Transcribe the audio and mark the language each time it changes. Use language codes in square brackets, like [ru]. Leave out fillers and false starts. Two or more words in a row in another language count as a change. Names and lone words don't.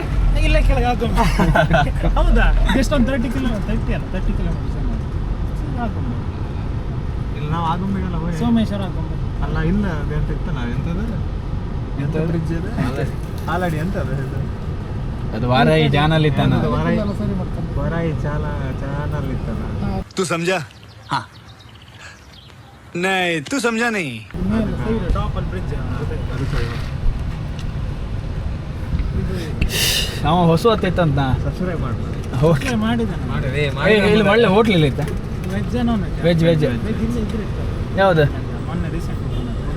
[kn] ಇಲ್ಲೇ ಕೆಳಗೆ ಹಾಕೊಂಬ. ಹೌದಾ? ಜಸ್ಟ್ ಒಂದು 30 ಕಿಲೋಮೀಟರ್ಸ್ ಹಾಕೊಂಬ. ಇಲ್ಲ ನಾವು ಆಗೊಂಬೆಗಲ್ಲ ಸೋಮೇಶ್ವರ ಹಾಕೊಂಬ. ಅಲ್ಲ ಇಲ್ಲ ಅಂತ ಇತ್ತಲ್ಲ ಎಂತ ಬ್ರಿಡ್ಜ್ ಇದೆ ಆಲ್ರೆಡಿ ಅಂತ ಅದು ವಾರಾಯಿ ಚಾನಲ್ ಇತ್ತಾನ. ವರಾಯಿ ಚಾನಲ್ ಇತ್ತಲ್ಲ. [hi] तू समझा? हाँ नहीं तू समझा नहीं. [kn] ಟಾಪ್ ಅಲ್ಲಿ ಬ್ರಿಡ್ಜ್ ಅವ ಹೊಸ ಹೊತ್ತೈತಂತ ಸಬ್ಸ್ಕ್ರೈಬ್ ಮಾಡ್ತಾರೆ. ಹೋಟ್ಲ್ ಇಲ್ಲಿ ಒಳ್ಳೆ ಹೋಟ್ಲ್ ಇತ್ತ. [en] veg non [kn] ವೆಜ್ ವೆಜ್ ಇದ್ರೆ ಯಾವುದು ಮೊನ್ನೆ ರೀಸೆಂಟ್